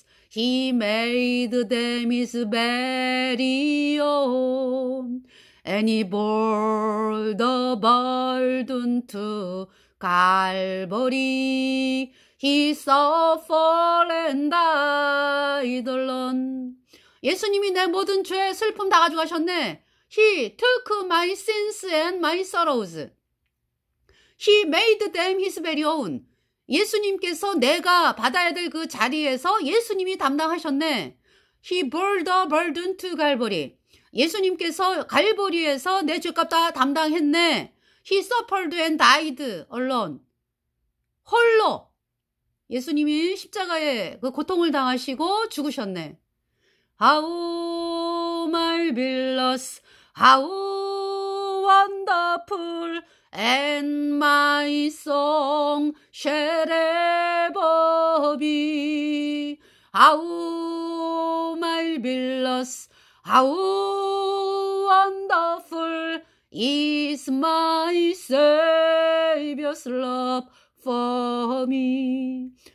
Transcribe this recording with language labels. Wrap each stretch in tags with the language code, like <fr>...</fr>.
<en>He made them his very own. And he bore the burden to Calvary. He suffered and died alone.</en> <ko>예수님이 내 모든 죄, 슬픔 다 가져가셨네.</ko> <en>He took my sins and my sorrows. He made them his very own.</en> <ko>예수님께서 내가 받아야 될 그 자리에서 예수님이 담당하셨네.</ko> <en>He bore the burden to Calvary.</en> <ko>예수님께서 갈보리에서 내 죄값 다 담당했네.</ko> <en>He suffered and died alone.</en> <ko>홀로 예수님이 십자가에 그 고통을 당하시고 죽으셨네.</ko> <en>How marvelous, how wonderful, and my song shall ever be. How marvelous, how wonderful is my Savior's love for me.</en>